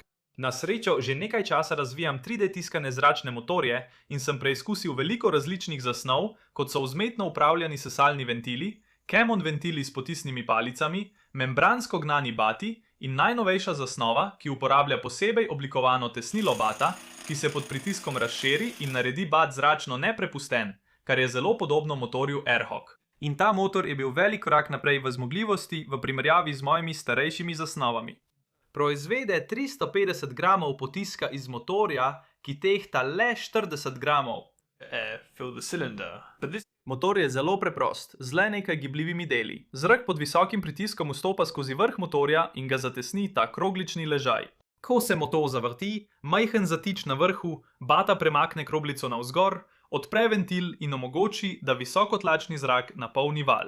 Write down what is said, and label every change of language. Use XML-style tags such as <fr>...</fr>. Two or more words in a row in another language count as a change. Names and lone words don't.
<sl>Na srečo že nekaj časa razvijam 3D tiskane zračne motorje in sem preizkusil veliko različnih zasnov, kot so vzmetno upravljani sesalni ventili, Camon ventili s potisnimi palicami, membransko gnani bati in najnovejša zasnova, ki uporablja posebej oblikovano tesnilo bata, ki se pod pritiskom razširi in naredi bat zračno neprepusten, kar je zelo podobno motorju Airhawk. In ta motor je bil velik korak naprej v zmogljivosti v primerjavi z mojimi starejšimi zasnovami. Proizvede 350 gramov potiska iz motorja, ki tehta le 40 gramov.</sl> <en>Fill the cylinder.</en> <sl>Motor je zelo preprost, z le nekaj gibljivimi deli. Zrak pod visokim pritiskom vstopa skozi vrh motorja in ga zatesni ta kroglični ležaj. Ko se motor zavrti, majhen zatič na vrhu, bata premakne kroglico navzgor, odpre ventil in omogoči, da visokotlačni zrak napolni valj.</sl>